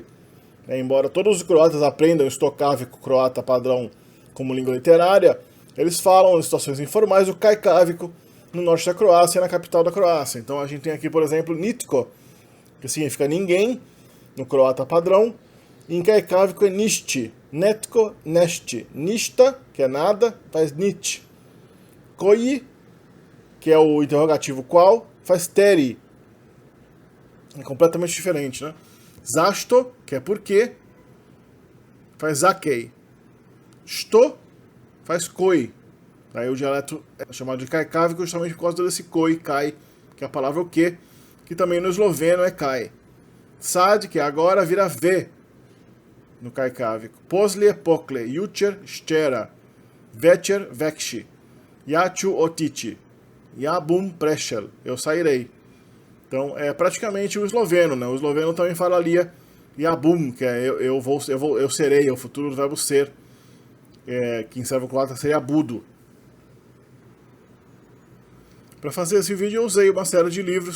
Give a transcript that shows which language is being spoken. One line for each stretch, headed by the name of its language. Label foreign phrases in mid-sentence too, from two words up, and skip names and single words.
Portuguese: Embora todos os croatas aprendam o stokáviko croata padrão como língua literária, eles falam em situações informais o caicávico no norte da Croácia, na capital da Croácia. Então a gente tem aqui, por exemplo, nitko, que significa ninguém, no croata padrão. Em caicávico é
Croatian: nisti, netko, nesti.
Portuguese: Nista, que é nada, faz nit. Koji, que é o interrogativo qual, faz teri. É completamente diferente, né? Zašto, que é porquê, faz zakei. Sto, faz koi. Aí o dialeto é chamado de caicávico justamente por causa desse
Croatian: koi, kai,
Portuguese: que é a palavra o quê, que também no esloveno é kai. Sad, que é agora, vira v no caicávico.
Croatian: Poslije, pokle, jučer, štera, večer, vekši, ja ću otići, ja bum prešel,
Portuguese: eu sairei. Então é praticamente o esloveno, né? O esloveno também falaria
Croatian: ja bum,
Portuguese: que é eu serei, é o futuro do verbo ser, que em servo-croata seria budo. Para fazer esse vídeo eu usei uma série de livros.